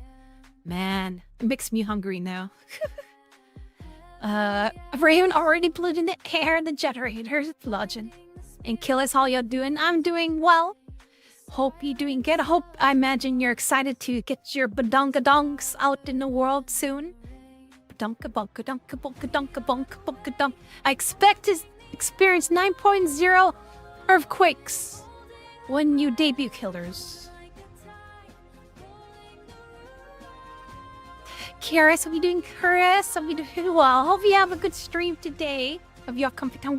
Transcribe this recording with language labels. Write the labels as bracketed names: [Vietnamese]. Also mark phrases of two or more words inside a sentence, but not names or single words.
[English] Man, it makes me hungry now. Raven already blew in the air, the generator's flooding. And Killis, how you doing? I'm doing well. Hope you're doing good. I imagine you're excited to get your badonkadonks out in the world soon. Badonka-bonka-donka-bonka-donka-bonka-bonka-donk. I expect to experience 9.0 earthquakes when you debut, killers. Karis, how are you doing, Karis? How are you doing well? Hope you have a good stream today. Hope you have comfy time.